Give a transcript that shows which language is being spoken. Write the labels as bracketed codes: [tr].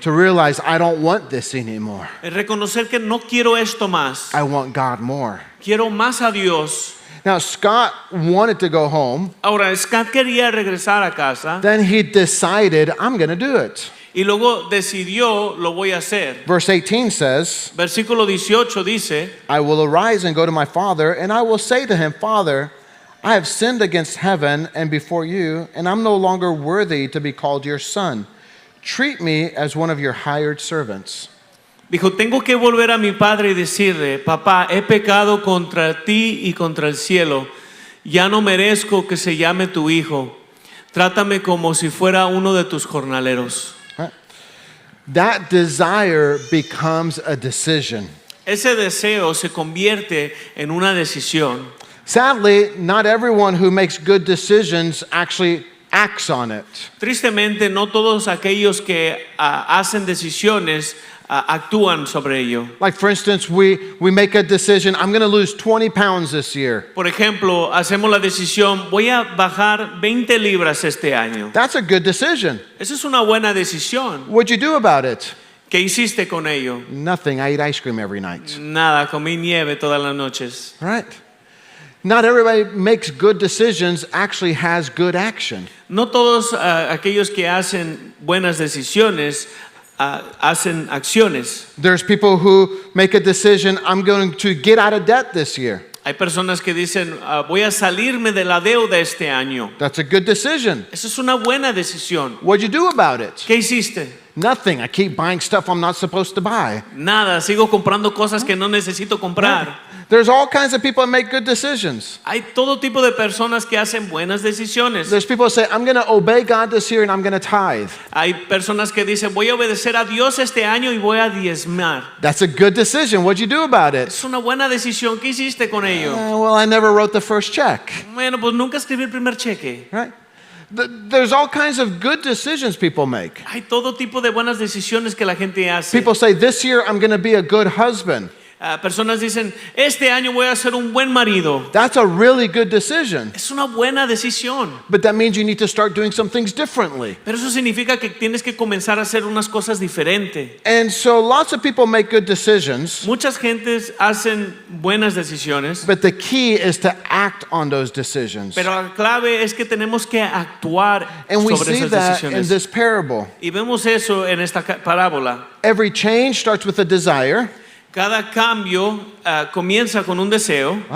[en] to realize I don't want this anymore. [es] El reconocer que no quiero esto más. [en] I want God more. [es] Quiero más a Dios. [en] Now Scott wanted to go home. [es] Ahora, Scott quería regresar a casa [en] Then he decided, I'm going to do it. [es] y luego decidió, lo voy a hacer. [en] Verse 18 says, [es] Versículo 18 dice, [en] I will arise and go to my father, and I will say to him, Father, I have sinned against heaven and before you, and I'm no longer worthy to be called your son. Treat me as one of your hired servants. [es] Dijo, tengo que volver a mi padre y decirle, papá, he pecado contra ti y contra el cielo. Ya no merezco que se llame tu hijo. Trátame como si fuera uno de tus jornaleros. [en] Right? That desire becomes a decision. [es] Ese deseo se convierte en una decisión. [en] Sadly, not everyone who makes good decisions actually acts on it. [es] Tristemente, no todos aquellos que hacen decisiones actúan sobre ello. [en] Like, for instance, we make a decision, I'm going to lose 20 pounds this year. [es] Por ejemplo, hacemos la decisión, voy a bajar 20 libras este año. [en] That's a good decision. [es] Esa es una buena decisión. [en] What'd you do about it? [es] ¿Qué hiciste con ello? [en] Nothing. I eat ice cream every night. [es] Nada, comí nieve todas las noches. [en] Right? Not everybody makes good decisions actually has good action. [es] No todos aquellos que hacen buenas decisiones hacen acciones. [en] There's people who make a decision, I'm going to get out of debt this year. [es] Hay personas que dicen, voy a salirme de la deuda este año. [en] That's a good decision. [es] Esa es una buena decisión. [en] What'd you do about it? [es] ¿Qué hiciste? [en] Nothing. I keep buying stuff I'm not supposed to buy. [es] Nada, sigo comprando cosas que no necesito comprar. [en] There's all kinds of people that make good decisions. [es] Hay todo tipo de personas que hacen buenas decisiones. [en] There's people that say, I'm going to obey God this year and I'm going to tithe. [es] Hay personas que dicen, voy a obedecer a Dios este año y voy a diezmar. [en] That's a good decision. What'd you do about it? [es] Es una buena decisión. ¿Qué hiciste con ello? [en] Well, I never wrote the first check. [es] Bueno, pues nunca escribí el primer cheque. [en] Right? There's all kinds of good decisions people make. [es] Hay todo tipo de buenas decisiones que la gente hace. [en] People say, this year I'm going to be a good husband. [es] Personas dicen, este año voy a ser un buen marido. [en] That's a really good decision. [es] Es una buena decisión. [en] But that means you need to start doing some things differently. [es] Pero eso significa que tienes que comenzar a hacer unas cosas diferentes. [en] And so lots of people make good decisions, [es] Muchas gentes hacen buenas decisiones, [en] but the key is to act on those decisions. [es] pero la clave es que tenemos que actuar [en] And we [es] sobre [en] see [es] esas [en] that in [es] decisiones. [en] this parable. [es] Y vemos eso en esta parábola. [en] Every change starts with a desire. [es] Cada cambio comienza con un deseo.